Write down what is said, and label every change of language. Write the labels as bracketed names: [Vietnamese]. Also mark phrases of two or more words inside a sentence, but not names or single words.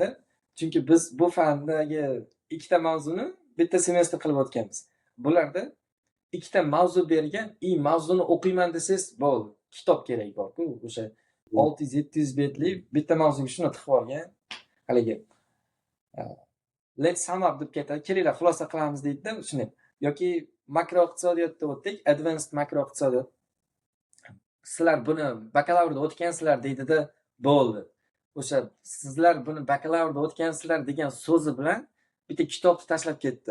[Uzbek] Chunki biz bu fandagi ikkita mavzuni bitta semestr qilib o'tganmiz. Bularda ikkita mavzu bergan, mavzuni o'qiyman desangiz, bo'ldi. Kitob kerak bor-ku, o'sha 600-700 betli bitta mavzuga shuni tiqib olgan. Haligi [English] let's sum up [Uzbek] deb ketadi. Kelinglar xulosa qilamiz deydi-da, shuni. Yoki makro iqtisodiyotda o'tdik, advanced makro iqtisodiyot. Sizlar buni bakalavrda o'tgansizlar deydi-da, bo'ldi. O'sha sizlar buni bakalavrda o'tgansizlar degan so'zi bilan bitta kitobni tashlab ketdi.